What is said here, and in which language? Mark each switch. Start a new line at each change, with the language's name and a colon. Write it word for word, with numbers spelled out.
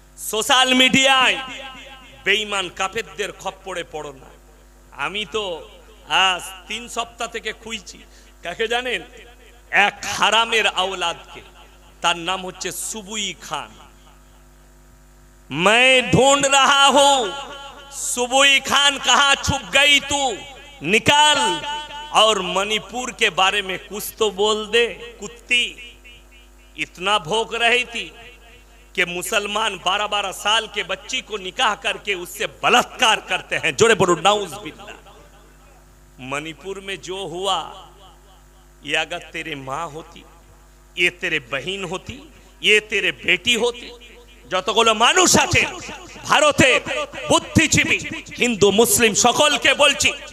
Bangla: Social মিডিয়ায় বেঈমান কাফেরদের খপ্পরে পড়ো না। আমি তো আজ তিন সপ্তাহ থেকে খুঁজছি, কাকে জানেন? এক হারামের আওলাদকে, তার নাম হচ্ছে সুবুই খান।
Hindi: मैं ढूंढ रहा हूं सुबुई खान कहां छुप गई तू, निकाल और मणिपुर के बारे में कुछ तो बोल दे कुत्ती। इतना भोग रही थी कि मुसलमान बारह बारह साल के बच्ची को निकाह करके उससे बलात्कार करते हैं। जोरे बोलो नाउज़ बिल्लाह। मणिपुर में जो हुआ, ये अगर तेरे माँ होती, ये तेरे बहन होती, ये तेरे बेटी होती,
Bangla: যতগুলো মানুষ আছে ভারতে বুদ্ধিজীবী হিন্দু মুসলিম সকলকে বলছি,